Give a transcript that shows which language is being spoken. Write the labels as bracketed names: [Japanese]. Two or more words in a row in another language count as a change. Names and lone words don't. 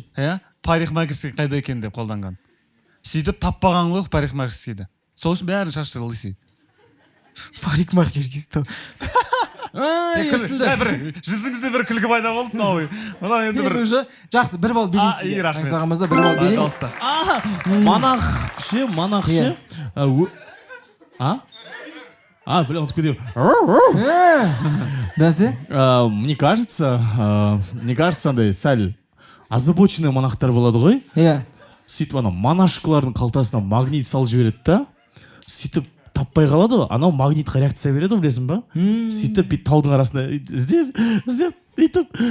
[Kazakh] Иә, парикмахерский қайда екен деп қолданған. Сөйтіп таппаған ғой парикмахерскийді. Сол үшін бәрін шаштырды. Парикмахерский. Жүзіңізде бір күлкі пайда болды мынау. Мынау енді бір жақсы, бір балл берейін сізге. Аңсаған мырза, бір балл берейін. [Russian] монах ше бля он такой делает [Kazakh] Бәсе? [Russian] мне кажется [Kazakh] андай сәл озабоченный монахтар болады ғой Иә. сөйтіп ана монашкалардың қалтасына магнит салып жібереді да сөйтіп таппай қалады ғой анау магнитқа реакция береді ғой білесің ба сөйтіп бүйтіп таудың арасында іздеп бүйтіп